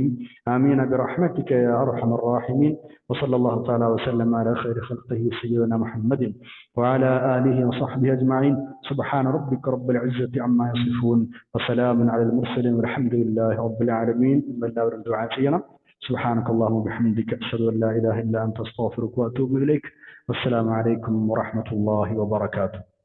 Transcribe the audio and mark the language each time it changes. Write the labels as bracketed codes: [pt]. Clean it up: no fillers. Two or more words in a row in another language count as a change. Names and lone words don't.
[ar] آمين برحمتك يا أرحم الراحمين. وصلى الله تعالى وسلم على خير خلقه سيدنا محمد وعلى آله وصحبه أجمعين. سبحان ربك رب العزة عما يصفون وسلام على المرسلين والحمد لله رب العالمين. من دور الدعاء سبحانك اللهم بحمدك أشهد أن لا إله إلا أنت أستغفرك وأتوب إليك. والسلام عليكم ورحمة الله وبركاته.